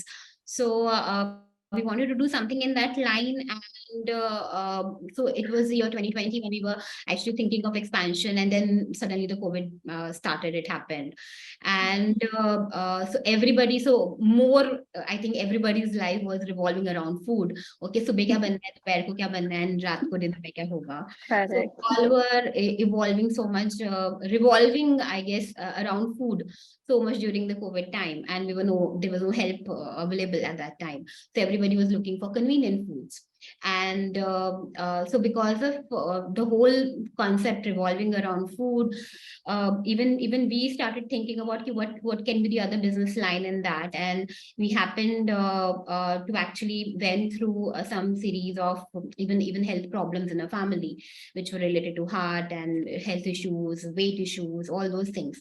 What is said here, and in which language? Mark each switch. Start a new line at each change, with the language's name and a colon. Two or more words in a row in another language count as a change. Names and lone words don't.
English: So we wanted to do something in that line, and so it was the year 2020 when we were actually thinking of expansion, and then suddenly the COVID started. It happened, and so everybody, so more, I think everybody's life was revolving around food. Okay, so
Hindi: क्या बनना है, दोपहर को क्या बनना है, and रात को डिनर में क्या होगा. So
English: Correct. all were evolving so much, revolving, I guess, around food so much during the COVID time, and there was no help available at that time. So everybody was looking for convenient foods. And so because of the whole concept revolving around food, even we started thinking about what can be the other business line in that, and we happened to actually went through some series of even health problems in a family, which were related to heart and health issues, weight issues, all those things.